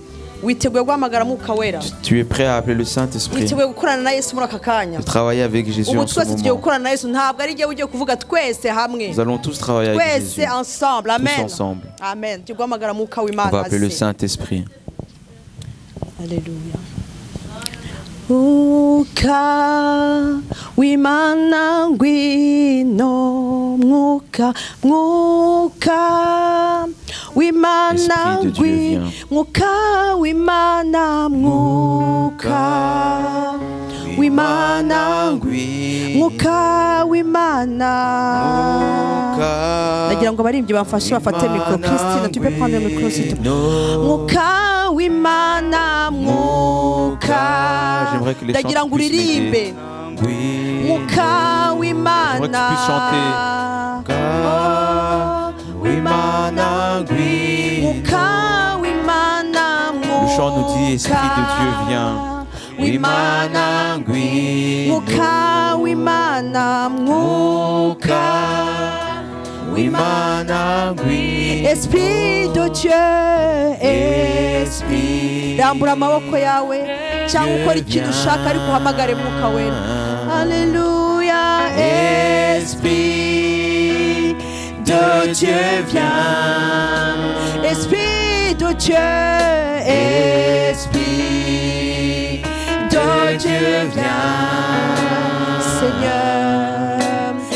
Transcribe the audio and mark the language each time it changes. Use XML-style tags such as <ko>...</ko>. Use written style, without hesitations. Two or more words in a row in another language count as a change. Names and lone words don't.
<fr>Tu es prêt à appeler le Saint-Esprit, de travailler avec Jésus en ce moment. Nous allons tous travailler avec Jésus, ensemble. Amen. tous ensemble. Amen. On va appeler le Saint-Esprit. Alléluia.</fr> <rw>Mwuka w'Imana ngwino, mwuka w'Imana ngwino, mwuka w'Imana, mwuka w'Imana ngwino, mwuka w'Imana. Nagira ngo abaririmbyi bamfashe bafate mikoro.</rw> <fr>Christine, tu peux prendre le micro s'il te plaît.</fr> <rw>Mwuka w'Imana, mwuka.</rw> <fr>J'aimerais que les chants puissent m'aider.</fr> <rw>Mwuka w'Imana.</rw> <fr>J'aimerais que tu puisses chanter. Le chant nous dit Esprit de Dieu viens.</fr> <rw>Mwuka w'Imana, mwuka w'Imana,</rw> <fr>Esprit de Dieu, Esprit.</fr> <rw>Rambura amaboko yawe cyangwa ukora ikintu ushaka ariko uhamagare mwuka wera.</rw> <fr>Alléluia. Esprit de Dieu viens, Esprit de Dieu, Esprit de Dieu viens, Seigneur.</fr>